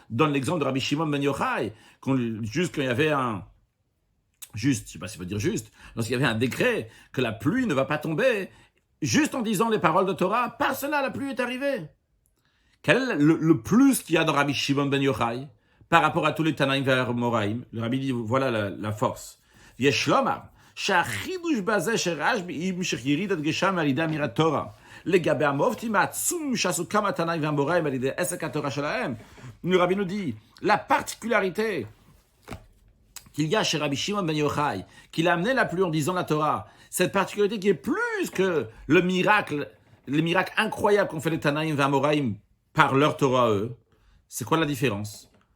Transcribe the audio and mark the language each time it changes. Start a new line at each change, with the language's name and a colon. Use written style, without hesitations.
French: Donne l'exemple de Rabbi Shimon ben Yochai, juste quand il y avait je sais pas s'il faut dire juste, lorsqu'il y avait un décret que la pluie ne va pas tomber, juste en disant les paroles de Torah, par cela la pluie est arrivée. Quel est le plus qu'il y a dans Rabbi Shimon ben Yochai par rapport à tous les Tanaïm vers Moraïm? Le Rabbi dit, voilà la force.
Hebrew: Yesh lomar, שהחידוש בזה שרשב"י המשך ירידת גשם על ידי אמירת תורה לגבי המופתים העצום שעשו כמה תנאים והאמוראים על ידי עסק התורה שלהם.
French: Le Rabbi nous dit, la particularité qu'il y a chez Rabbi Shimon ben Yochai, qu'il a amené la pluie en disant la Torah, cette particularité qui est plus que les miracles incroyables qu'ont fait les Tanaïm et Amoraïm par leur Torah eux, c'est quoi la différence?